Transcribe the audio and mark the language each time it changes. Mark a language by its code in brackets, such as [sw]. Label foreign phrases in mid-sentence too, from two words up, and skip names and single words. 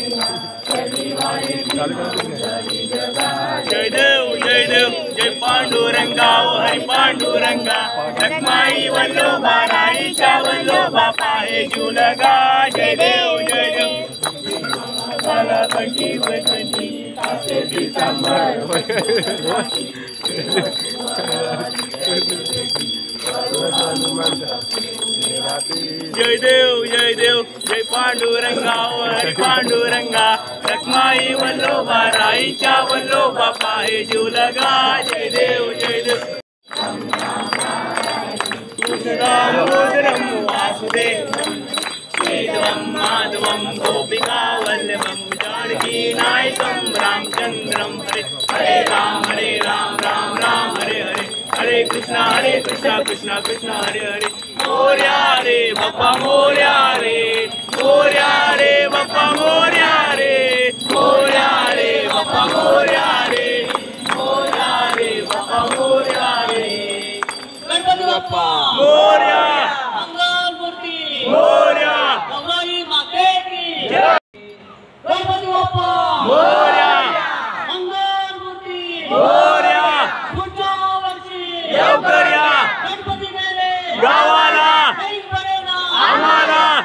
[mr] जय देव जय देव. जय पांडुरंग पांडुरंगा ओ हरी पांडुरंगा रखमाई वल्लोबा राईच्या वल्लोबा पाहे झुलगा जय देव जय देव मला कंठी वचनी असे जय देव जय पांडुरंगा ओ हरी पांडुरंगा रखमाई वल्लोबा राईच्या वल्लोबा पाहे झुलगा जय देव [sa] राम रुद्रम वासुदेवम श्रीधरम माधवम गोपिका वल्लभम जानकी नायकम रामचंद्रम हरे हरे राम राम [mr] राम हरे हरे हरे कृष्णा कृष्णा कृष्णा हरे हरे मोरया रे बाप्पा मोरया रे बाप्पा मोरया रे बाप्पा मोरया रे बाप्पा मोरया रे गणपती बाप्पा मोरया मंगलमूर्ती मोरया गौरी माते की जय गणपती बाप्पा मोरया मंगलमूर्ती मोरया पुढच्या वर्षी लवकर या गणपती मेले गावाला आम्हाला